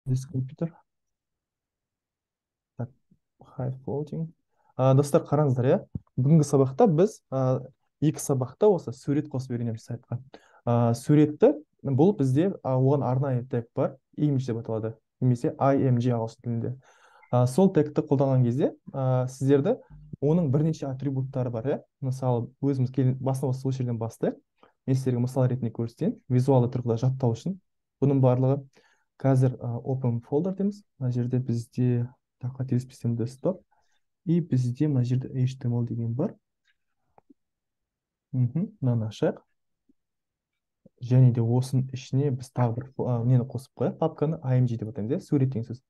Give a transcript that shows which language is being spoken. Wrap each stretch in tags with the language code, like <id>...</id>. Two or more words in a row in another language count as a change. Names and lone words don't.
<en>This computer. Так, high floating.</en> <kk>Достар қараңыздар, иә. Бүгінгі сабақта біз екі сабақта осы сурет қосып үйренеміз сайтқа. Суретті бұл бізде оған арнайы тег бар, image деп аталады, немесе img ағылшын тілінде. Сол тегті қолданған кезде сіздерді оның бірнеше атрибуттары бар, иә. Мысалы, өзіміз басына осы жерден бастайық. Мен сіздерге мысал ретінде көрсетейін, визуалды тұрғыда жаттау үшін. Бұның барлығы қазір</kk> <en>open folder</en> <kk>дейміз. Мына жерде бізде қателеспесем desktop и бізде мына жерде HTML деген бар. Мынаны ашайық. Және де осының ішіне біз тағы бір нені қосып қояйық, папканы img деп атаймыз, иә, сурет деген сөз.</kk>